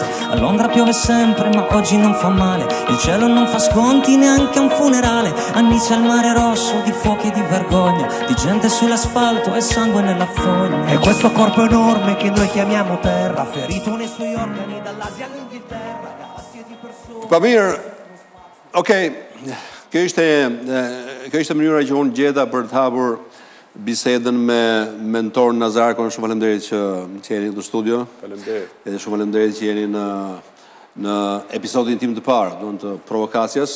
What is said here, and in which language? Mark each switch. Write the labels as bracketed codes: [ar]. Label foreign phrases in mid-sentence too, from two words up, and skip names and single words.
[it] A Londra piove sempre ma oggi non fa male, il cielo non fa sconti neanche a un funerale. A Nice il mare rosso di fuochi e di vergogna, di gente sull'asfalto e sangue nella fogna. E questo corpo enorme che noi chiamiamo terra, ferito nei suoi organi dall'Asia all'Inghilterra, galassie di persone. [sq] Pa mirë, okej. Kjo ishte mënyra që unë gjeta për të hapur bisedën me mentor Nazarko. Shumë faleminderit që jeni në studio. Faleminderit. Edhe shumë faleminderit që jeni në episodin tim të parë, të Provokacias.